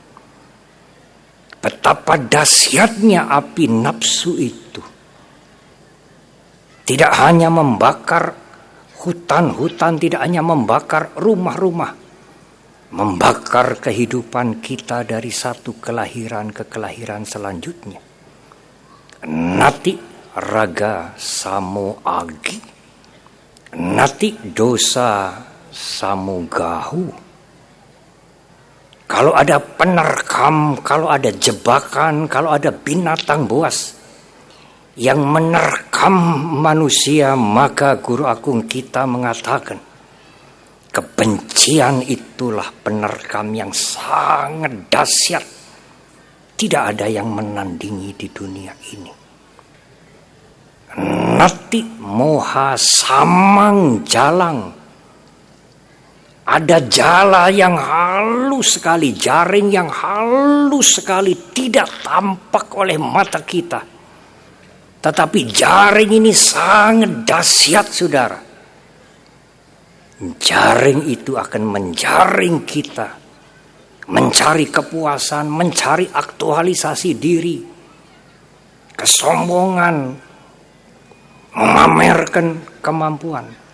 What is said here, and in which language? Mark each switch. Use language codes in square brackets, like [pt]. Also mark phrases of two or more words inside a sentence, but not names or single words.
[id] Betapa dahsyatnya api nafsu itu. Tidak hanya membakar hutan-hutan, tidak hanya membakar rumah-rumah, membakar kehidupan kita dari satu kelahiran ke kelahiran selanjutnya. [pi] Nati raga samo agi, nati dosa samo gahu. [id] Kalau ada penerkam, kalau ada jebakan, kalau ada binatang buas yang menerkam manusia, maka Guru Agung kita mengatakan kebencian itulah penerkam yang sangat dahsyat. Tidak ada yang menandingi di dunia ini. [pi] Nati moha samang jalang. [id] Ada jala yang halus sekali, jaring yang halus sekali, tidak tampak oleh mata kita. Tetapi jaring ini sangat dahsyat, saudara. Jaring itu akan menjaring kita, mencari kepuasan, mencari aktualisasi diri, kesombongan, memamerkan kemampuan.